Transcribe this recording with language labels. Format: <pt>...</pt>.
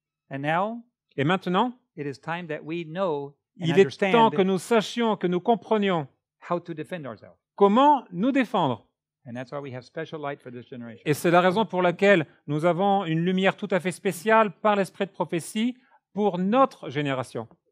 <en>And now</en> <fr>Et maintenant,</fr> <en>it is time that we know and</en> <fr>il est temps</fr> <en>understand</en> <fr>que nous sachions, que nous comprenions</fr> <en>how to defend ourselves.</en> <fr>comment nous défendre.</fr> <en>And that's why we have special light for this generation.</en> <fr>Et c'est la raison pour laquelle nous avons une lumière tout à fait spéciale par l'esprit de prophétie pour notre génération.</fr>